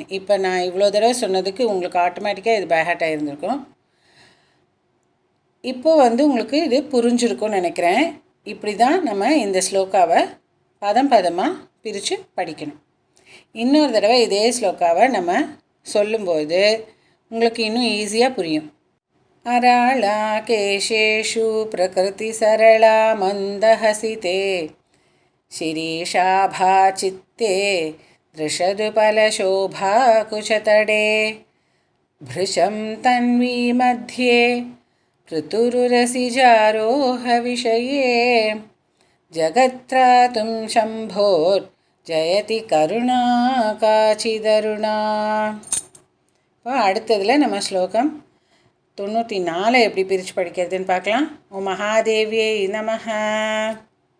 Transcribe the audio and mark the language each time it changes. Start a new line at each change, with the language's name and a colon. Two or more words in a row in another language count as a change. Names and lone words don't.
Tamil: இப்போ நான் இவ்வளோ தடவை சொன்னதுக்கு உங்களுக்கு ஆட்டோமேட்டிக்காக இது பேஹாட் ஆகிருந்திருக்கும். இப்போ உங்களுக்கு இது புரிஞ்சிருக்கும்னு நினைக்கிறேன். இப்படி தான் நம்ம இந்த ஸ்லோகாவை பதம் பதமாக பிரித்து படிக்கணும். இன்னொரு தடவை இதே ஸ்லோகாவை நம்ம சொல்லும்போது உங்களுக்கு இன்னும் ஈஸியாக புரியும்.
Sanskrit: अराळा केशेषु प्रकृतिसरला मन्दहसिते शिरीषाभाचित्ते दृशदुपलशोभाकुचतडे भृशं तन्वी मध्ये पृतुरुरसिजारोहविषये जगत्त्रातुं शम्भोर्जयति करुणा काचिदरुणा.
Tamil: இப்போ அடுத்ததில் நம்ம ஸ்லோகம் 94 எப்படி பிரித்து படிக்கிறதுன்னு பார்க்கலாம்.
Sanskrit: ॐ महादेव्यै नमः.